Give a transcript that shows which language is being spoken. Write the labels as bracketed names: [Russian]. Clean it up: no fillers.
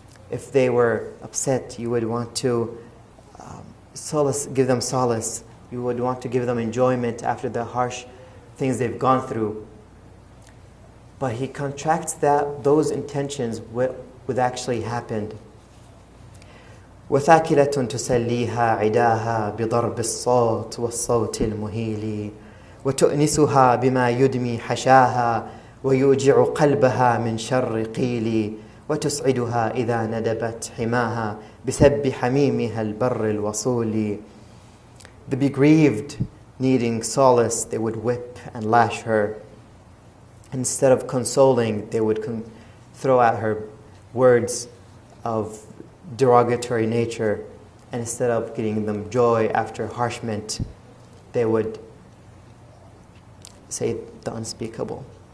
[English] If they were upset, you would want to give them solace. You would want to give them enjoyment after the harsh things they've gone through. But he contracts those intentions with actually happened. [Arabic] وثاكلة تسليها عداها بضرب الصوت والصوت المهيل وتؤنسها بما يدمي حشاها ويوجع قلبها من شر قيل وتسعدها إذا ندبت حماها بسب حميمها البر الوصول. [English] The bereaved, needing solace, they would whip and lash her. Instead of consoling, they would throw at her words of derogatory nature, and instead of getting them joy after harshment, they would say the unspeakable.